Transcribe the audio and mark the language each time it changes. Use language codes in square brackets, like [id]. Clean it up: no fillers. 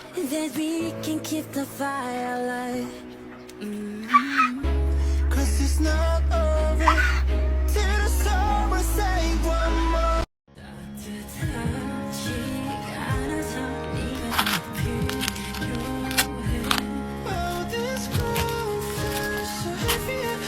[en] That we can keep the fire alive. 'Cause it's not over till the summer say one more. [ko] 따뜻하지 않아서 네가 필요해. [en] Oh, this cold feels so heavy.